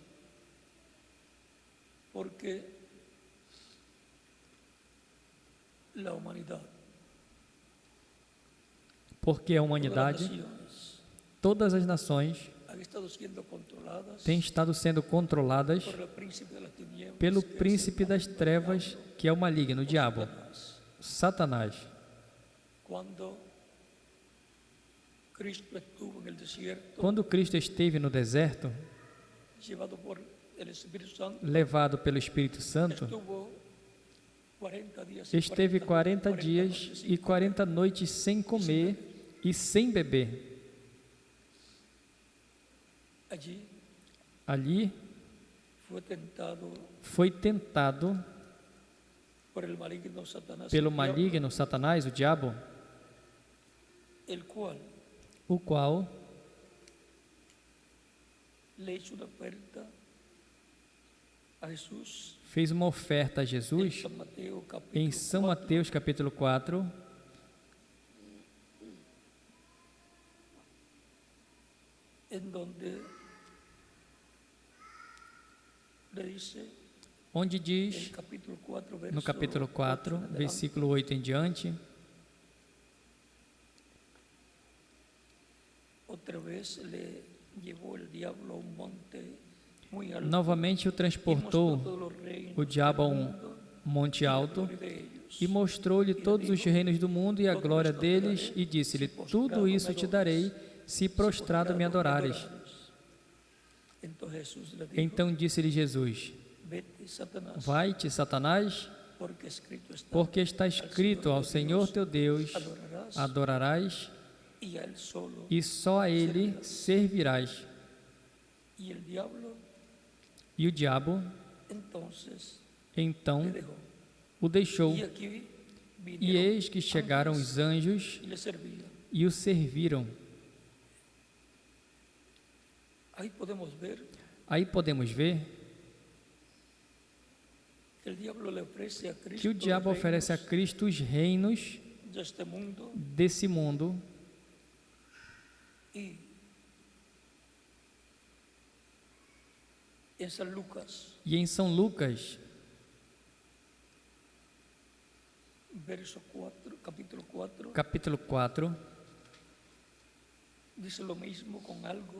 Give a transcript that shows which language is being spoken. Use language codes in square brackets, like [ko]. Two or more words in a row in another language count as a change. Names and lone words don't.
[pt] porque a humanidade, porque a humanidade, todas as nações, [es] han estado sendo controladas [pt] têm estado sendo controladas [es] por el príncipe de las tinieblas, [pt] pelo [es] que es [pt] príncipe das trevas, que é o maligno, o diabo, Satanás. [es] Quando Cristo estuvo en el desierto, [pt] Quando Cristo esteve no deserto, [es] llevado por el Espíritu Santo, [pt] levado pelo Espírito Santo, [es] estuvo 40 días y [pt] esteve 40 [es] noches [pt] dias [es] sin [pt] e 40 noites sem comer e sem beber. [es] Allí [pt] Ali foi tentado foi tentado [es] por el maligno Satanás, [pt] pelo [es] el diablo, [pt] maligno Satanás, o diabo, [es] el cual [pt] o qual [es] le hizo una oferta a Jesús [pt] fez uma oferta a [es] en [pt] Jesus [es] San Mateo capítulo [pt] em São 4, Mateus capítulo 4, [es] en donde le dice [pt] onde [es] en [pt] diz, [es] capítulo 4, verso [pt] no capítulo 4, [es] 8 en adelante, [pt] versículo 8 em diante, [es] otra vez le llevó el diablo a un monte muy alto [pt] novamente o [es] y mostró [pt] transportou [es] todos los reinos [pt] o diabo a [es] del [pt] um [es] mundo [pt] monte [es] y la [pt] alto [es] gloria de ellos. [pt] e mostrou-lhe todos os reinos do mundo e a glória deles, e disse-lhe: Tudo isso te darei, se prostrado me adorares. [es] Entonces Jesús le dijo, [pt] Então disse-lhe Jesus: [es] vete, Satanás, [pt] Vai-te, Satanás, porque está escrito: Ao Senhor teu Deus adorarás [es] y a él solo. [pt] e só a Ele servirás. [es] Y el diablo [pt] E o diabo [es] entonces [pt] então [es] le dejó. [pt] o deixou. [es] Y aquí [pt] E [es] vinieron [pt] eis que chegaram os anjos [es] y le servían. [pt] e o serviram. [es] Ahí podemos ver [pt] Aí podemos ver [es] que el diablo le ofrece a Cristo [pt] que o diabo [es] los [pt] oferece a [es] reinos [pt] Cristo os reinos [es] de este mundo [pt] desse mundo, [es] y en San Lucas, [pt] e em São Lucas, [es] verso 4, [pt] capítulo 4, [es] capítulo 4, dice lo mismo con algo